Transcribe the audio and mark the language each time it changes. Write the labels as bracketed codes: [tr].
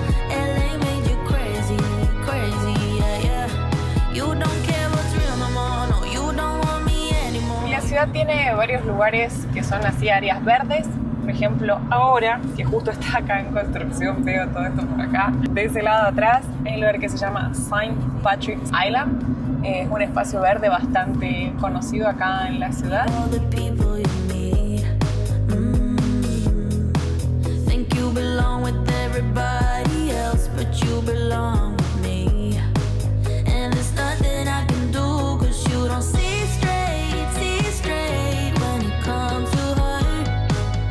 [en] LA made you crazy, yeah, yeah. You don't care what's real no more, no, you don't want me anymore. [es] La ciudad tiene varios lugares que son así áreas verdes. Por ejemplo, ahora, que justo está acá en construcción, veo todo esto por acá. De ese lado atrás hay un lugar que se llama St. Patrick's Island. Es un espacio verde bastante conocido acá en la ciudad. [en] All the people you meet, think you belong with everybody else, but you belong with me. And there's nothing I can do, cause you don't see straight when it comes to her.